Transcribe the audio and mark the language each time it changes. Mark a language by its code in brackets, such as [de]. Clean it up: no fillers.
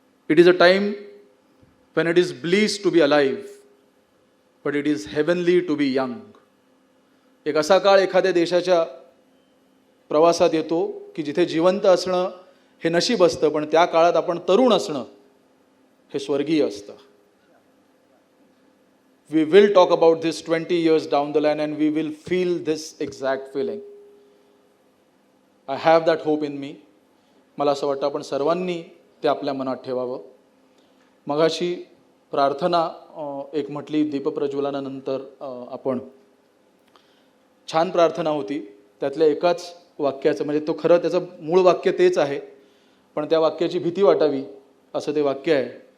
[en] It is a time when it is bliss to be alive, but it is heavenly to be young. [mr] एक असा काळ एखाद्या देशाच्या प्रवासात येतो की जिथे जिवंत असणं हे नशीब असतं, पण त्या काळात आपण तरुण असणं हे स्वर्गीय असतं. [en] We will talk about this 20 years down the line and we will feel this exact feeling. I have that hope in me. [mr] मला असं वाटतं आपण सर्वांनी ते आपल्या मनात ठेवावं. मगाशी प्रार्थना एक म्हटली दीपप्रज्वलनानंतर आपण, छान प्रार्थना होती. त्यातल्या एकाच वाक्याचं, म्हणजे तो खरं त्याचं मूळ वाक्य तेच आहे, पण त्या वाक्याची भीती वाटावी असं ते वाक्य आहे.